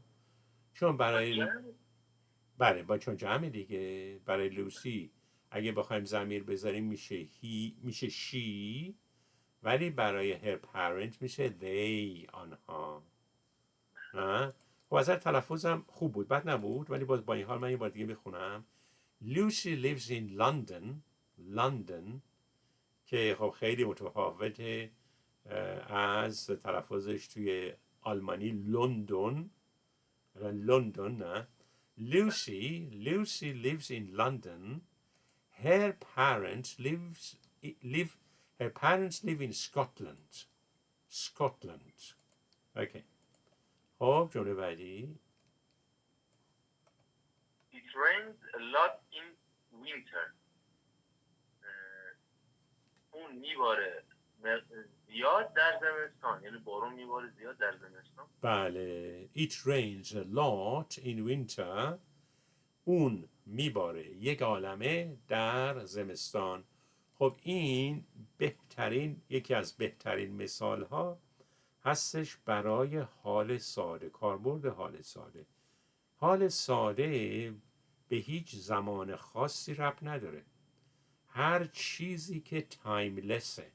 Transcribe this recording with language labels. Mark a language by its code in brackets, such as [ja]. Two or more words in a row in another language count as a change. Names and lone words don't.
[fa] چون بله چون جمع دیگه. برای لوسی اگه بخوایم ضمیر بذاریم میشه شی، ولی برای [en] her parent [fa] میشه they آنها. خب از تلفظم خوب بود، بد نبود، ولی باز با این حال من یه بار دیگه بخونم. [en] Lucy lives in London [fa] که خب خیلی متفاوته از تلفظش توی آلمانی لندن. [en] نه Lucy lives in London. Her parents live in Scotland. [fa] اوکی. خب جمله بعدی. [en] It rains a lot in winter. [fa] اون میباره زیاد در زمستان، یعنی بارون میباره زیاد در زمستان. [en] بله it rains a lot in winter. [fa] اون میباره یک عالمه در زمستان. خب این یکی از بهترین مثال ها هستش برای حال ساده، کاربرد حال ساده. حال ساده به هیچ زمان خاصی ربط نداره، هر چیزی که تایملسه.